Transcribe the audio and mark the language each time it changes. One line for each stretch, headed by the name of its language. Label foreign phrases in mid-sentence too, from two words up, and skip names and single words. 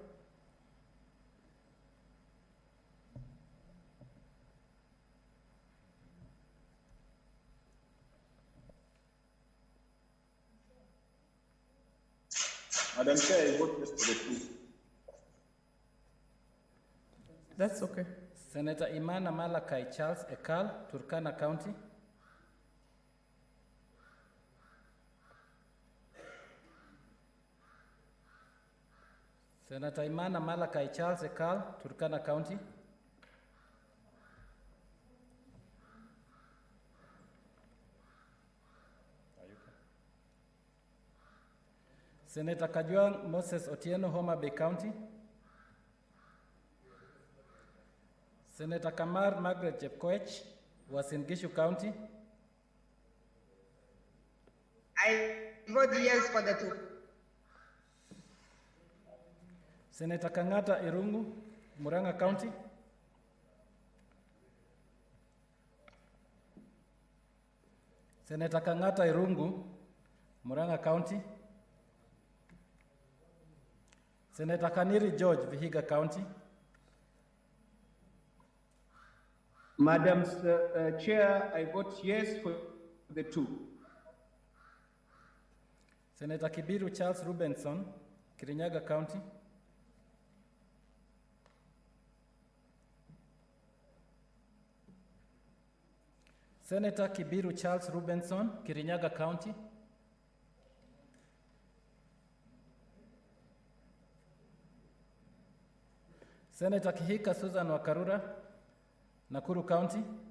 English: Madam Chair, I vote yes for the 2. That's okay. Senator Imana Malakai Charles Ekal, Turkana County. Senator Imana Malakai Charles Ekal, Turkana County. Senator Kajwang Moses Otieno, Homa Bay County. Senator Kamar Margaret Jepkoech, Uasin Gishu County. I vote yes for the 2. Senator Kangata Irungu, Murang'a County. Senator Kangata Irungu, Murang'a County. Senator Kaniri George, Vihiga County. Madam Chair, I vote yes for the 2. Senator Kibiru Charles Rubenson, Kirinyaga County. Senator Kibiru Charles Rubenson, Kirinyaga County. Senator Kihika Susan Wakarura, Nakuru County.